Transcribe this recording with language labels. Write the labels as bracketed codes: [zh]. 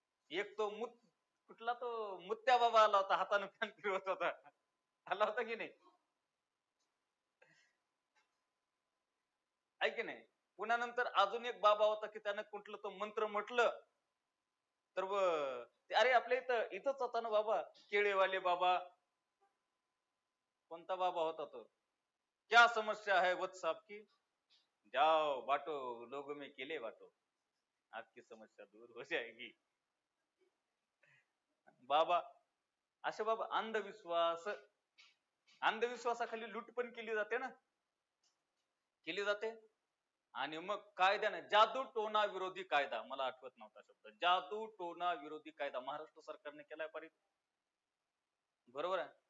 [mr] एक तो कुठला तो मुत्या बाबा आला होता, हाताने फॅन फिरवत होता, आला होता की नाही. आहे की नाही. पुन्हा नंतर अजून एक बाबा होता की त्यानं कुठलं तो मंत्र म्हटलं तर अरे आपल्या इथंच होता ना बाबा, केळेवाले बाबा. कोणता बाबा होता तो. [hi] क्या समस्या है वत्स आपकी, जाओ बाटो लोगों में केले बाटो, आपकी समस्या दूर हो जाएगी. [mr] बाबा असे बाबा. अंधविश्वासाखाली लूट पण केली जाते. आणि मग कायद्याने जादू टोना विरोधी कायदा, मला आठवत नव्हता शब्द, जादू टोना विरोधी कायदा महाराष्ट्र सरकारने केलाय पारित. बरोबर आहे.